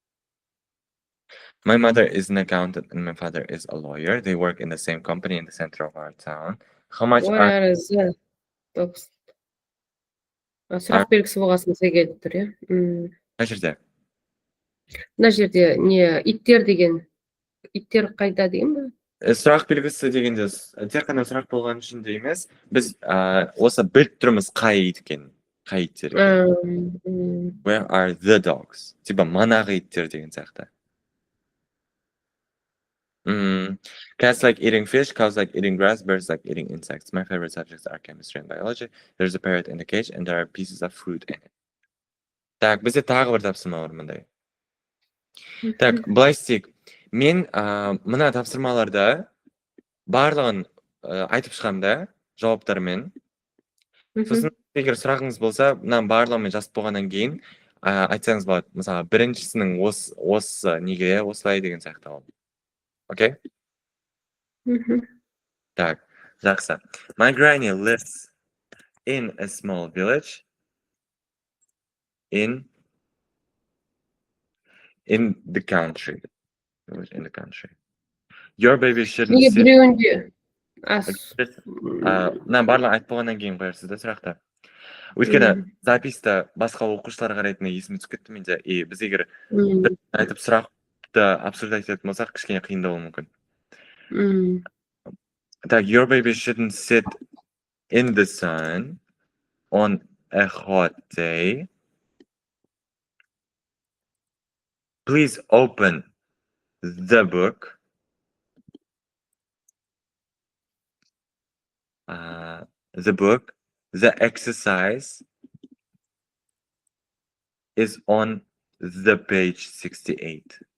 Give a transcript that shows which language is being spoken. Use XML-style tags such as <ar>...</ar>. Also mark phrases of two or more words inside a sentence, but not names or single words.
<en>My mother is an accountant and my father is a lawyer. They work in the same company in the center of our town. How much are...</en> <kk>Сұрақ белгісі болғасын зе келіп тұр, иә? Мына жерде? Мына жерде не? Иттер деген. Иттер қайда деген ба? Сұрақ белгісі дегенде, тек қана сұрақ болған үшін де емес, біз осы біліп тұрмыз қай ит екен, қай иттер екен.</kk> <en>Where are the dogs?</en> <kk>Типа манағы иттер деген сияқты.</kk> <en>Cats like eating fish, cows like eating grass, birds like eating insects. My favorite subjects are chemistry and biology. There's a parrot in the cage and there are pieces of fruit in it.</en> <kk>Так, бізде тағы бір тапсырма бар мындай. Так, былай істейік. Мен мына тапсырмаларда барлығын айтып шығамда, жауаптармен. Сосын, егер сұрағыңыз болса, мына барлығымен жазып болғаннан кейін айтсаңыз болады. Мысалы, біріншісінің осы неге, осылай деген сияқты ол. Окей? Так, жақсы.</kk> <en>My granny lives in a small village in the country. In the country. Your baby shouldn't</en> <kk>Неге</kk> <en>sit...</en> <kk>біреуінде мына барлығын айтып болғаннан кейін қоярсыз да сұрақты. Өйткені записта басқа оқушылар қарайтыны есіме түсіп кетті менде. И біз егер бір айтып сұрақты обсуждать ететін болсақ, кішкене қиындау болуы мүмкін. Так,</kk> <en>your baby shouldn't sit in the sun on a hot day. Please open the book. The exercise is on the page 68.</en>